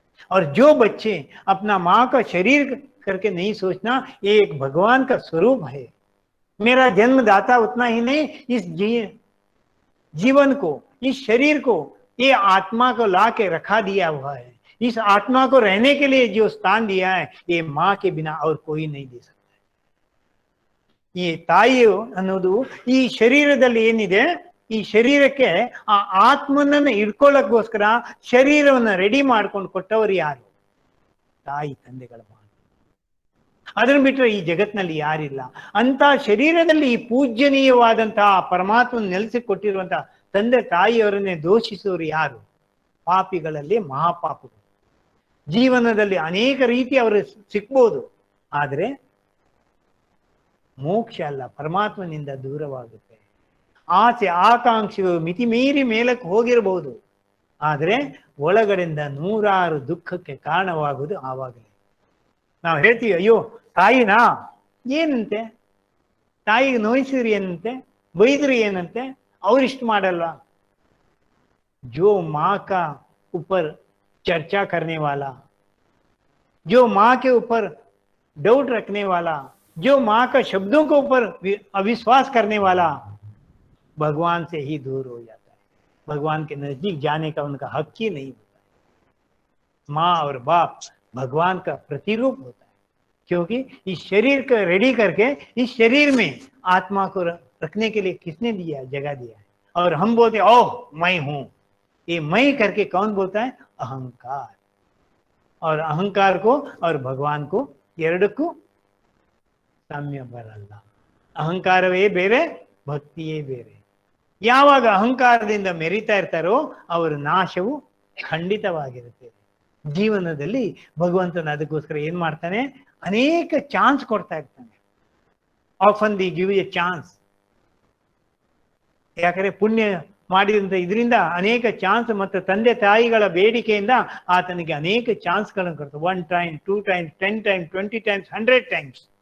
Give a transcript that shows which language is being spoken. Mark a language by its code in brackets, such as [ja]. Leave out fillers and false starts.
[hi] और जो बच्चे अपना माँ का शरीर करके नहीं सोचना ये एक भगवान का स्वरूप है, मेरा जन्मदाता उतना ही नहीं, इस जीवन को, इस शरीर को, ये आत्मा को ला के रखा दिया हुआ है। इस आत्मा को रहने के लिए जो स्थान दिया है ये माँ के बिना और कोई नहीं दे सकता। [kn] ಈ ತಾಯಿ ಅನ್ನೋದು ಈ ಶರೀರದಲ್ಲಿ ಏನಿದೆ, ಈ ಶರೀರಕ್ಕೆ ಆ ಆತ್ಮನನ್ನು ಇಟ್ಕೊಳ್ಳೋಕ್ಕೋಸ್ಕರ ಶರೀರವನ್ನು ರೆಡಿ ಮಾಡ್ಕೊಂಡು ಕೊಟ್ಟವರು ಯಾರು? ತಾಯಿ ತಂದೆಗಳ ಮಾತು. ಅದನ್ನು ಬಿಟ್ಟರೆ ಈ ಜಗತ್ತಿನಲ್ಲಿ ಯಾರಿಲ್ಲ. ಅಂತ ಶರೀರದಲ್ಲಿ ಈ ಪೂಜ್ಯನೀಯವಾದಂತಹ ಪರಮಾತ್ಮನ ನೆಲೆಸಿಕೊಟ್ಟಿರುವಂತಹ ತಂದೆ ತಾಯಿಯವರನ್ನೇ ದೋಷಿಸುವವರು ಯಾರು? ಪಾಪಿಗಳಲ್ಲಿ ಮಹಾಪಾಪಿಗಳು. ಜೀವನದಲ್ಲಿ ಅನೇಕ ರೀತಿ ಅವರು ಸಿಕ್ಬೋದು, ಆದರೆ ಮೋಕ್ಷ ಅಲ್ಲ, ಪರಮಾತ್ಮನಿಂದ ದೂರವಾಗುತ್ತೆ. ಆಸೆ ಆಕಾಂಕ್ಷೆಗಳು ಮಿತಿ ಮೀರಿ ಮೇಲಕ್ಕೆ ಹೋಗಿರಬಹುದು, ಆದರೆ ಒಳಗಡೆಯಿಂದ ನೂರಾರು ದುಃಖಕ್ಕೆ ಕಾರಣವಾಗುವುದು ಆವಾಗಲೇ. ನಾವು ಹೇಳ್ತೀವಿ ಅಯ್ಯೋ ತಾಯಿನಾ ಏನಂತೆ, ತಾಯಿಗೆ ನೋಯಿಸಿದ್ರಿ ಏನಂತೆ, ಬೈದ್ರಿ ಏನಂತೆ, ಅವ್ರಿಷ್ಟು ಮಾಡಲ್ಲ. [hi] जो माँ का ऊपर चर्चा करने वाला, जो माँ के ऊपर डाउट रखने वाला, जो माँ का शब्दों के ऊपर अविश्वास करने वाला भगवान से ही दूर हो जाता है। भगवान के नजदीक जाने का उनका हक ही नहीं होता है। माँ और बाप भगवान का प्रतिरूप होता है, क्योंकि इस शरीर को रेडी करके इस शरीर में आत्मा को रखने के लिए किसने दिया, जगह दिया है। और हम बोलते ओह मैं हूं, ये मैं करके कौन बोलता है, अहंकार। और अहंकार को और भगवान को [kn] ಎರಡಕ್ಕೂ ಸಾಮ್ಯ ಬರಲ್ಲ. ಅಹಂಕಾರವೇ ಬೇರೆ, ಭಕ್ತಿಯೇ ಬೇರೆ. ಯಾವಾಗ ಅಹಂಕಾರದಿಂದ ಮೆರಿತಾ ಇರ್ತಾರೋ ಅವರ ನಾಶವು ಖಂಡಿತವಾಗಿರುತ್ತೆ. ಜೀವನದಲ್ಲಿ ಭಗವಂತನ ಅದಕ್ಕೋಸ್ಕರ ಏನ್ ಮಾಡ್ತಾನೆ, ಅನೇಕ ಚಾನ್ಸ್ ಕೊಡ್ತಾ ಇರ್ತಾನೆ. [en] Often the give a chance. [kn] ಯಾಕಂದ್ರೆ ಪುಣ್ಯ ಮಾಡಿದಂತ ಇದರಿಂದ ಅನೇಕ ಚಾನ್ಸ್ ಮತ್ತು ತಂದೆ ತಾಯಿಗಳ ಬೇಡಿಕೆಯಿಂದ ಆತನಿಗೆ ಅನೇಕ ಚಾನ್ಸ್ಗಳನ್ನು ಕೊಡ್ತಾರೆ. [en] 1 time, 2 times, 10 times, 20 times, 100 times.